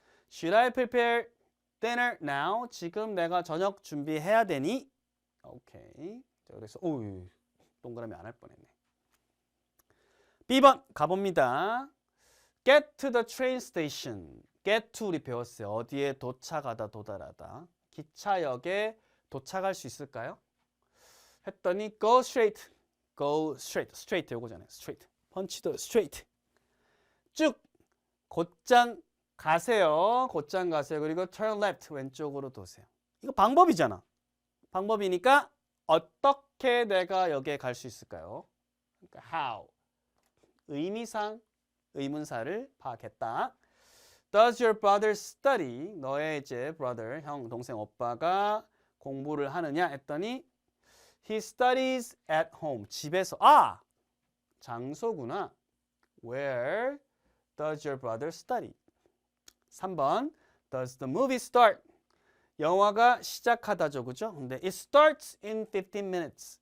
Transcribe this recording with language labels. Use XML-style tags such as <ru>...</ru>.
<en>Should I prepare dinner now?</en> <ko>지금 내가 저녁 준비해야 되니? 오케이. 자, 그래서 동그라미 안 할 뻔했네. B번 가봅니다.</ko> <en>Get to the train station. get to</en> <ko>우리 배웠어요. 어디에 도착하다 도달하다. 기차역에 도착할 수 있을까요? 했더니</ko> <en>go straight. go straight. straight 요거잖아요. straight. 펀치도 straight.</en> <ko>쭉 곧장 가세요. 곧장 가세요.</ko> <en>그리고 turn left.</en> <ko>왼쪽으로 도세요. 이거 방법이잖아. 방법이니까 어떻게 내가 여기에 갈 수 있을까요? 그러니까 how. 의미상 의문사를 파악했다.</ko> <en>Does your brother study?</en> <ko>너의 이제 brother, 형, 동생, 오빠가 공부를 하느냐 했더니</ko> <en>he studies at home.</en> <ko>집에서. 아! 장소구나.</ko> <en>Where does your brother study? 3번. Does the movie start?</en> <ko>영화가 시작하다죠. 그죠? 근데</ko> <en>it starts in 15 minutes.</en>